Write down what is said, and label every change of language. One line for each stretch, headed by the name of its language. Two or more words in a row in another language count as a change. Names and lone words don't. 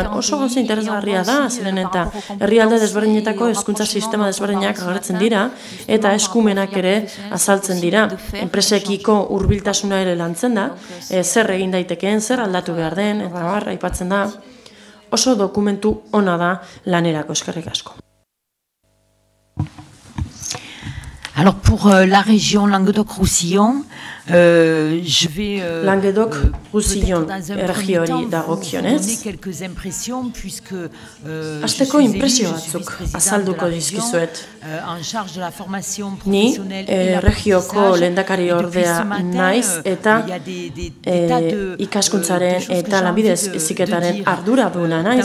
Basque: Oso gauza interesgarria da, ziren eta herrialde desberdinetako hezkuntza sistema desberdinak agertzen dira, eta eskumenak ere azaltzen dira. Enpresekiko hurbiltasuna ere lantzen da, zer egin daitekeen, zer aldatu behar den, aipatzen da. Oso dokumentu ona da lanerako, eskerrik asko.
French: Alors pour la région Languedoc-Roussillon, je vais
Basque: Languedoc-Roussillon erregiori dagokionez. Hasteko inpresio batzuk azalduko dizkizuet. Ni erregioko lehendakari ordea naiz eta ikaskuntzaren eta lanbide heziketaren arduraduna naiz.